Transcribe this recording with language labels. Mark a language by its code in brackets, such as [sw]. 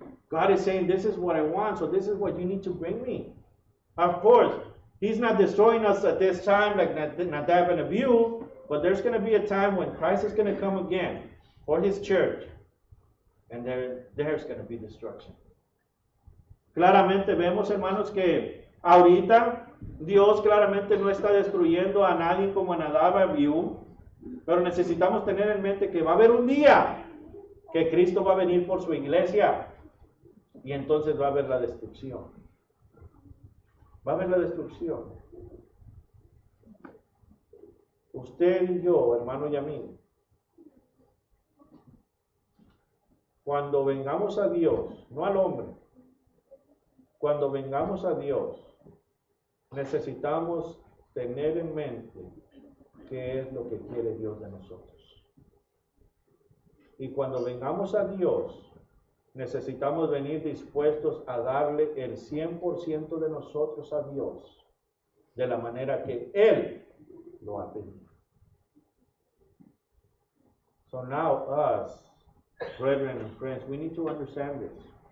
[en] God is saying, this is what I want, so this is what you need to bring me. Of course, He's not destroying us at this time like Nadab and Abihu, but there's going to be a time when Christ is going to come again for His church, and there's going to be destruction. [es] Claramente vemos, hermanos, que ahorita Dios claramente no está destruyendo a nadie como a Nadab y Abihu, pero necesitamos tener en mente que va a haber un día que Cristo va a venir por su iglesia y entonces va a haber la destrucción. Va a haber la destrucción. Usted y yo, hermano y amigo, cuando vengamos a Dios, no al hombre, cuando vengamos a Dios, necesitamos tener en mente qué es lo que quiere Dios de nosotros. Y cuando vengamos a Dios, necesitamos venir dispuestos a darle el 100% de nosotros a Dios, de la manera que Él lo ha pedido. [en] So now us, brethren and friends, we need to understand this.